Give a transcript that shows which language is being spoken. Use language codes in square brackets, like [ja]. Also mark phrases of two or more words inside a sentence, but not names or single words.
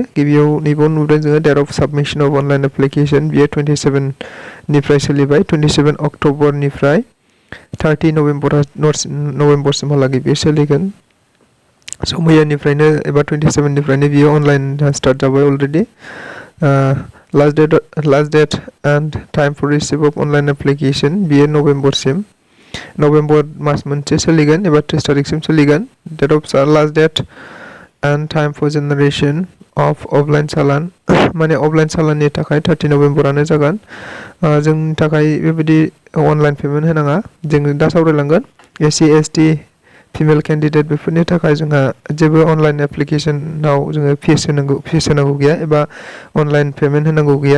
[brx] गिबियाव नैबाव नुदों जोङो [en] date of submission of online application, [brx] बियो 27 निफ्राय सोलिबाय। 27 अक्ट'बरनिफ्राय 30 नभेम्बरसिमहालागै बेयो सोलिगोन। स' मैयानिफ्रायनो एबा 27 निफ्रायनो बियो [en] online start [brx] जाबाय अलरेडी। [en] last date and time for receive of online application [brx] बियो नभेम्बरसिम। नभेम्बर मास मोनसे सोलिगोन एबा 30 तारिखसिम सोलिगोन। [en] date of last date and time for generation of offline challan, [brx] माने अफलाइन चालाननि थाखाय 30 नभेम्बरानो जागोन। जोंनि थाखाय बेबायदि [en] online payment [brx] होनाङा। जोङो दा सावरायलांगोन [en] SC ST female candidate [brx] बेफोरनि थाखाय जोंहा जेबो [en] online application [brx] जोङो फिस होनांगौ गैया एबा [en] online payment [brx] होनांगौ गैया।